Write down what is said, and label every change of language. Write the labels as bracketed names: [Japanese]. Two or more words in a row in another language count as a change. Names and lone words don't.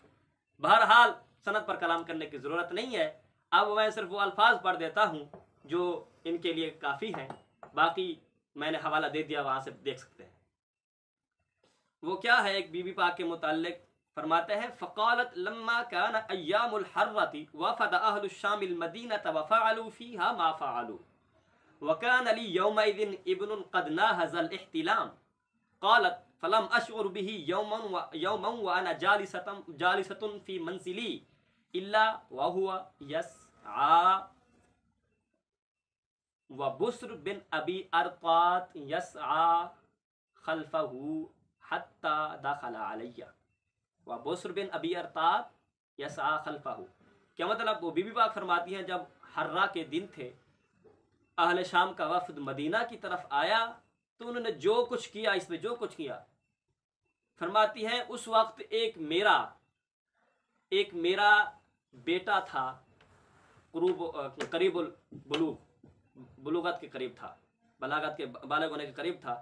[Urdu] بہرحال سند پر کلام کرنے کی ضرورت نہیں ہے. اب میں صرف وہ الفاظ پڑھ دیتا ہوں جو ان کے لیے کافی ہیں، باقی میں نے حوالہ دے دیا، وہاں سے دیکھ سکتے ہیں. وہ کیا ہے، ایک بی بی پاک کے متعلق فرماتے ہیں, [Arabic] فقالت لما كان أيام الحرة وفد أهل الشام المدينة وفعلوا فيها ما فعلوا وكان لي يومئذ ابن قد ناهز الاحتلام قالت فلم أشعر به يوما وأنا جالسة في منزلي إلا وهو يسعى وبسر بن أبي أرطاة يسعى خلفه حتى دخلا علي وبسر بن أبي أرطاة يسعى خلفه. [Urdu] کیا مطلب، وہ بی بی پاک فرماتی ہیں جب حرہ کے دن تھے، اہل شام کا وفد مدینہ کی طرف آیا، تو انہوں نے جو کچھ کیا، اس میں جو کچھ کیا، فرماتی ہیں اس وقت ایک میرا بیٹا تھا، قریب البلوغت کے قریب تھا، بالغ ہونے کے قریب تھا.